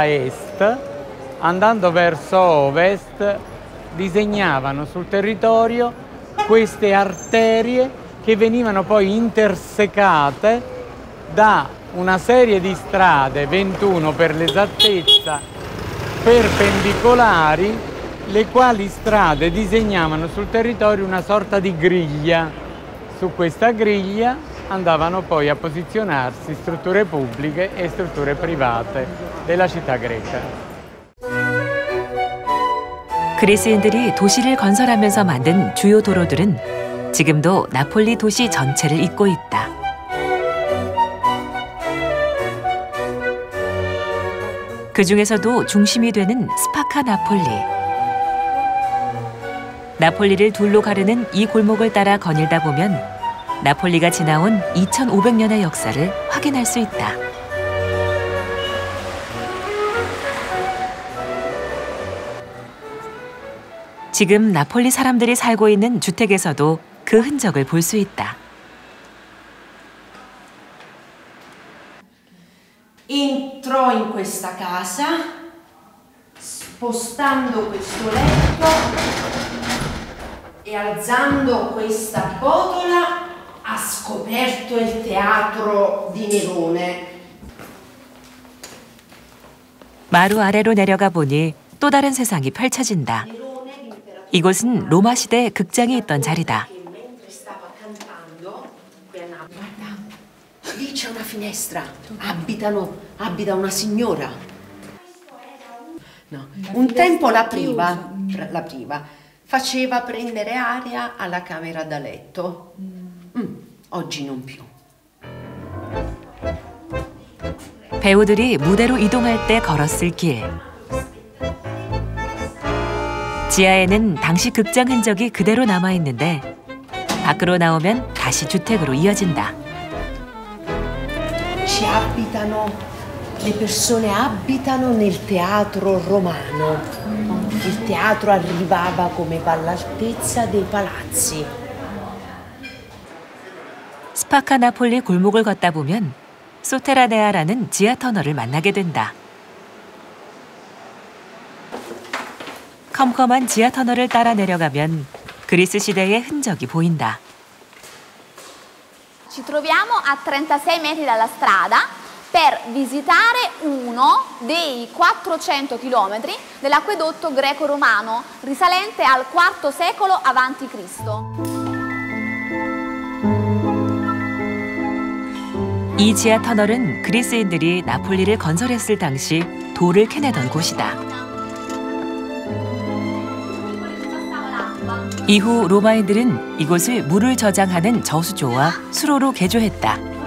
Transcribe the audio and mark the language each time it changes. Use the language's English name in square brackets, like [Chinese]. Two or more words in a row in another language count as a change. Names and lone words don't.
[Italian] est, andando verso ovest, disegnavano sul territorio queste arterie che venivano poi intersecate da una serie di strade, 21 per l'esattezza, perpendicolari, le quali strade disegnavano sul territorio una sorta di griglia. Su questa griglia andavano poi a posizionarsi strutture pubbliche e strutture private della città greca. [Korean] 그리스인들이 도시를 건설하면서 만든 주요 도로들은 지금도 나폴리 도시 전체를 잇고 있다. 그 중에서도 중심이 되는 스파카 나폴리. 나폴리를 둘로 가르는 이 골목을 따라 거닐다 보면 나폴리가 지나온 2500년의 역사를 확인할 수 있다. 지금 나폴리 사람들이 살고 있는 주택에서도 그 흔적을 볼 수 있다. [Italian] Entrò in questa casa, spostando questo letto e alzando questa botola ha scoperto il teatro di Nerone. [Korean] 마루 아래로 내려가 보니 또 다른 세상이 펼쳐진다. 이곳은 로마 시대 극장이 있던 자리다. [Italian] Lì c'è una finestra, abita una signora. No. Un tempo l'apriva, faceva prendere aria alla camera da letto. Oggi non più. [Korean] 배우들이 무대로 이동할 때 걸었을 길. 지하에는 당시 극장 흔적이 그대로 남아있는데 밖으로 나오면 다시 주택으로 이어진다. [Italian] Ci abitano, le persone abitano nel teatro romano. Il teatro arrivava come all'altezza dei palazzi. [Korean] 스파카 나폴리 골목을 걷다 보면 소테라네아라는 지하 터널을 만나게 된다. 컴컴한 지하 터널을 따라 내려가면 그리스 시대의 흔적이 보인다. [Italian] Ci troviamo a 36 metri dalla strada per visitare uno dei 400 chilometri dell'acquedotto greco-romano risalente al IV secolo a.C. [Korean] 이 지하 터널은 그리스인들이 나폴리를 건설했을 당시 돌을 캐내던 곳이다. 이후 로마인들은 이곳을 물을 저장하는 저수조와 수로로 개조했다.